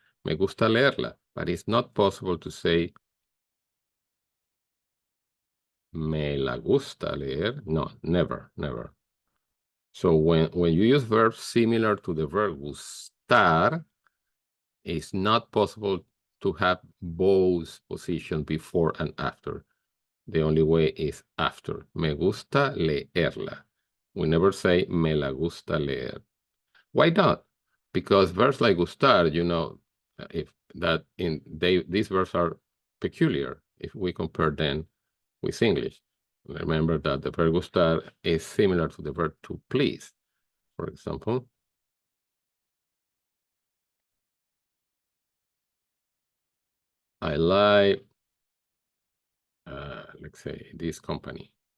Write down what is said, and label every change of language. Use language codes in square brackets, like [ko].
[es] Me gusta leerla, [en] but it's not possible to say [es] me la gusta leer. [en] No, never, never. So when you use verbs similar to the verb gustar, it's not possible to have both positions before and after. The only way is after. [es] Me gusta leerla. [en] We never say [es] me la gusta leer. [en] Why not? Because verbs like gustar, you know, if that in these verbs are peculiar if we compare them with English. Remember that the verb gustar is similar to the verb to please. For example, I like, let's say, this company.